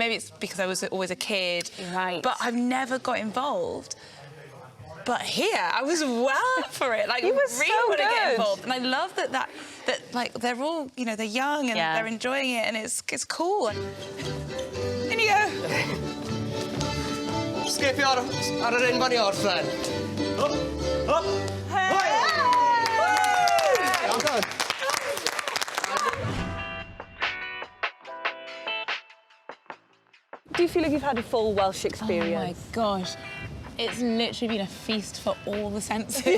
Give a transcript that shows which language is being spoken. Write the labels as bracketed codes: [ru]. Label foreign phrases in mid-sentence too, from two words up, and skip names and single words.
[en] Maybe it's because I was always a kid. Right. But I've never got involved. But here, I was well up for it. Like, You were really so want to get good. involved. And I love that like, they're all, you know, they're young and they're enjoying it and it's cool. In you go. [cy] Skipio ar yr un fan I orffen. [en] Up, up. Well done. Do you feel like you've had a full Welsh experience? Oh my gosh. It's literally been a feast for all the senses.